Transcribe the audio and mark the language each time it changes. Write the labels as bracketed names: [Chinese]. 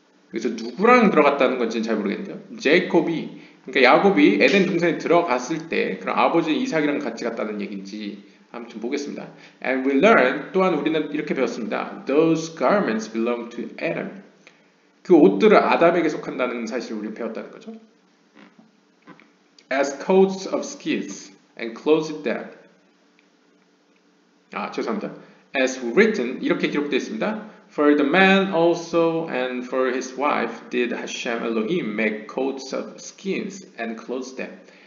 [Korean] 그래서 누구랑 들어갔다는 건지는 잘 모르겠는데요. 제이콥이 그러니까 야곱이 에덴 동산에 들어갔을 때 그럼 아버지 이삭이랑 같이 갔다는 얘기인지 아무튼 보겠습니다. [English] And we learn [Korean] 또한 우리는 이렇게 배웠습니다. [English] Those garments belong to Adam. [Korean] 그 옷들을 아담에게 속한다는 사실을 우리는 배웠다는 거죠. [English] As coats of skins and clothed them. [Korean] 죄송합니다. [English] As written [Korean] 이렇게 기록되어 있습니다. [English] For the man also and for his wife did Hashem Elohim make coats of skins and clothe them.